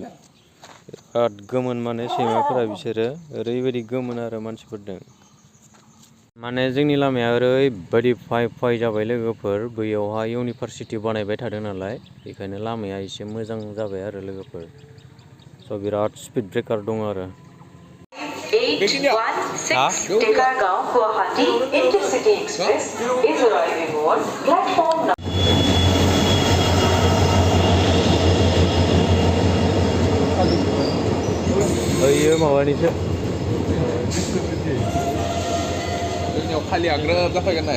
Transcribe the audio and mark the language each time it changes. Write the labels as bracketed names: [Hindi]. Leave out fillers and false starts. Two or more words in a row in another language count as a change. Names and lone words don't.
[Bodo] बिराद गोमोन माने सैमाफोरा बिसोरो ओरैबायदि गोमोन आरो मानसिफोरदों। माने जोंनि लामाया ओरैबायदि फाय जाबाय लोगोफोर, बैयावहाय इउनिभारसिटि बानायबाय थादों नालाय, बेखायनो लामाया एसे मोजां जाबाय आरो लोगोफोर। स' बिराद [English] speed breaker [Bodo] दं आरो। [English] 816 Dekargaon Guwahati Intercity Express is arriving on platform number. Iya mawanisa. [Bodo] जोंनियाव खालि आग्रोब जाफैगोन नाय